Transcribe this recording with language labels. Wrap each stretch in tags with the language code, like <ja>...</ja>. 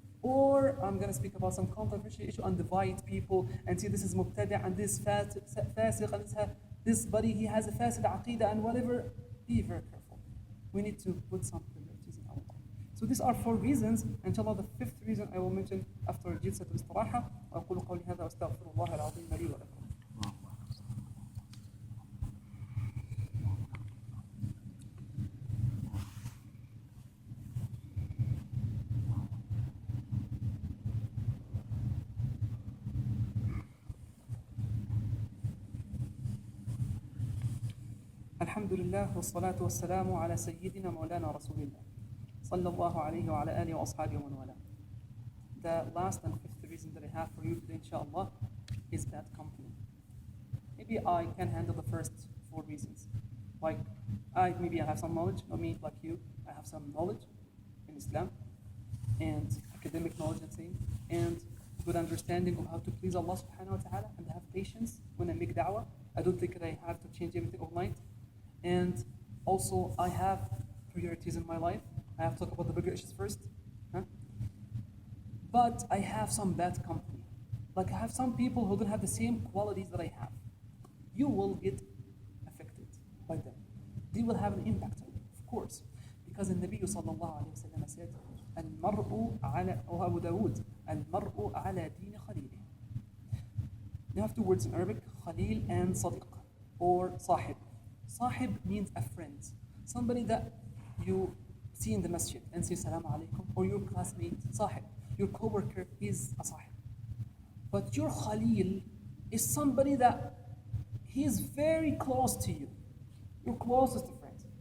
<en>Or I'm gonna speak about some controversial issue and divide people and say this is mubtadi' and this fasiq and this buddy, he has a fasid aqidah and whatever. Be very careful. We need to put some priorities in our life. So these are 4 reasons. Inshallah, the 5th reason I will mention after</en> <ar>جلسة الاستراحة. وأقول قولي هذا وأستغفر الله العظيم لي ولكم. الحمد لله والصلاة والسلام على سيدنا مولانا رسول الله صلى الله عليه وعلى آله وأصحابه ومن والاه.</ar> <en>the last and fifth reason that I have for you today, inshallah, is bad company. Maybe I can handle the first four reasons. Like, maybe I have some knowledge, not me, like you. I have some knowledge in Islam and academic knowledge, let's say, and good understanding of how to please Allah subhanahu wa ta'ala, and have patience when I make da'wah. I don't think that I have to change everything overnight. And also, I have priorities in my life. I have to talk about the bigger issues first. Huh? But I have some bad company. Like, I have some people who don't have the same qualities that I have. You will get affected by them. They will have an impact on you, of course. Because the Nabi sallallahu alayhi wa sallam said,</en> <ar>المرء على أو أبو داود المرء على دين خليله.</ar> <en>You have two words in Arabic, Khalil and Sadiq, or Sahib. Sahib means a friend, somebody that you see in the masjid and say Salaam alaikum, or your classmate, Sahib. Your co-worker is a Sahib. But your Khalil is somebody that he is very close to you, your closest friend.</en>